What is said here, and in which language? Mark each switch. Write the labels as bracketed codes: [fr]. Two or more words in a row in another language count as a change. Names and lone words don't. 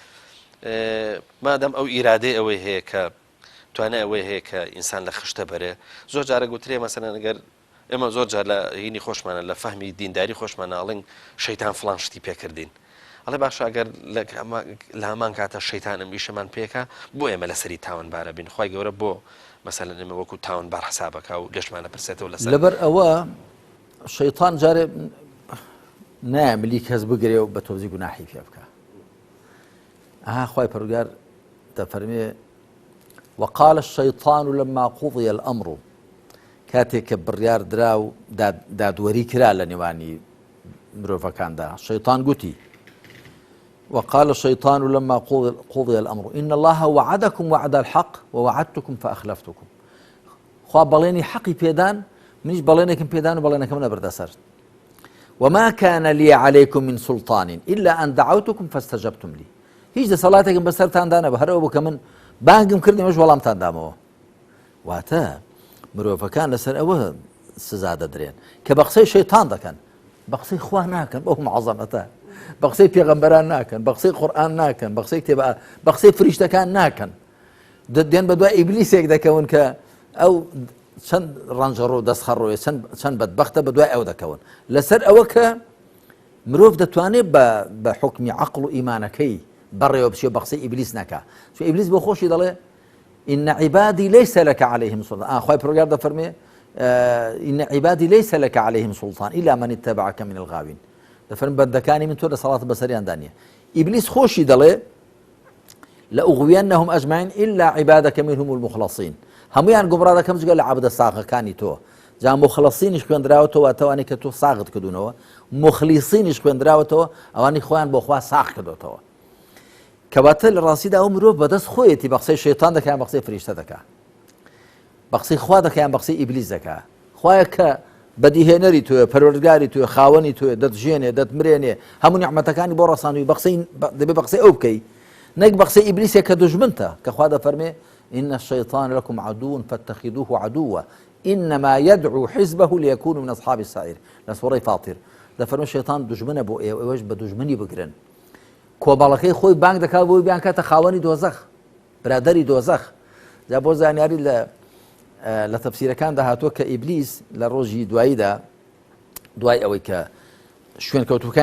[ckb] مادام ئەو ئیرادەی ئەوەی هەیە کە توانای ئەوەی هەیە کە ئینسان لە خشتە بەرێ زۆر جارە گوترێ مەسەلەن ئەگەر ئێمە زۆر جار لە هینی خۆشمانە لە فەهمی دینداری خۆشمانە ئەڵێن شەیتان فڵان شتی پێکردین ئەڵێ باشە ئەگەر لە هەمان کاتە شەیتانم ئیشەمان پێکە بۆ ئێمە لەسەری تاوانبارە بین خوای گەورە بۆ مەسەلەن ئێمە وەکو تاوانبار حسابەکە و لێشمانە پرسێتەوە لەسەر لەبەر ئەوە شەیطان جارێ نایملی کەس بگرێ و بە تۆزی گوناحی پێ بکە خوای پەروەردگار دەفەرمێ [ar] وقال الشيطان لما قضي الأمر [ckb] کاتێک کە بڕیار درا و دادوەری کرا لە نێوانی مرۆڤەکاندا شەیطان گوتی [ar] وقال الشيطان لما قضي الأمر إن الله وعدكم وعد الحق ووعدتكم فأخلفتكم [ckb] خوا بەڵێنی حەقی پێدان منیش بەڵێنێکم پێدان و بەڵێنەکەم نەبردە سەر [ar] وما كان لي عليكم من سلطان إلا أن دعوتكم فاستجبتم لي [ckb] هیچ دەسەڵاتێکم بەسەرتاندا نەبوو هەرەوە بوو کە من بانگم کردی مەش وەڵامتان دامەوە واتە مرۆڤەکان لەسەر ئەوە سزا دەدرێن کە بە قسەی شەیطان دەکەن بە قسەی خوا ناکەن بەو معەزەمەتە بە قسەی پێغەمبەران ناکەن بە قسەی قورئان ناکەن بە قسەی کتێب بە قسەی فریشتەکان ناکەن دێن بە دوای ئیبلیسێک دەکەون کە ئەو چەند ڕەنجەڕۆ و دەستخەڕۆیە چەند بەدبەختە بە دوای ئەو دەکەون لەسەر ئەوە کە مرۆڤ دەتوانێت بە حکمی عەقڵ و ئیمانەکەی بەڕێوە بچێ بە قسەی ئیبلیس نەکا چون ئیبلیس بۆ خۆشی دەڵێ [ar] إن عبادي ليس لك عليهم سلطان [ckb] خوای پەروەردگار دەفەرمێ [ar] إن عبادي ليس لك عليهم سلطان إلا من اتبعك من الغاوين [ckb] دەفەرمێ بەندەکانی من تۆ دەسەڵات بەسەریان دانیە ئیبلیس خۆشی دەڵێ [ar] لأغوينهم أجمعين إلا عبادك منهم المخلصين [ckb] هەمویان گومڕا دەکەم جگە لە عەبدە ساغەکانی تۆ جا مخلصینیش خوێندراوەتەوە ئەوانەی کە تۆ ساغت کردوونەوە مخلیصینیش خوێندراوەتەوە ئەوانەی خۆیان بۆ خوا ساغ کردوتەوە کەواتە لە ڕاستیدا ئەو مرۆڤ بەدەست خۆیەتی بە قسەی شەیطان دەکەیان بە قسەی فریشتە دەکا بە قسەی خوا دەکەیان بە قسەی ئیبلیس دەکا خوایە کە بەدیهێنەری تۆیە پەروەردگاری تۆیە خاوەنی تۆیە دەتژێنێ دەتمرێنێ هەموو نیعمەتەکانی بۆ ڕەساندووی دەبێ بە قسەی ئەو بکەی نەک بە قسەی ئیبلیسێک کە دوژمنتە کە خوا دەفەرمێ [ar] إن الشيطان لكم عدو فاتخذوه عدوا إنما يدعو حزبه ليكونوا من أصحاب السعير [ckb] لسورة فاطر دەفەرمێ شەیطان دوژمنە بۆ ئێوەش بە دوژمنی بگرن کۆباڵەکەی خۆی بانگ دەکات بۆی بیان کاتە خاوەنی دۆزەخ برادەری دۆزەخ جا بۆ زانیاری لە تەفسیرەکان داهاتووە کە ئیبلیس لە ڕۆژی دواییدا دوای ئەوەی کە شوێن کەوتوەکان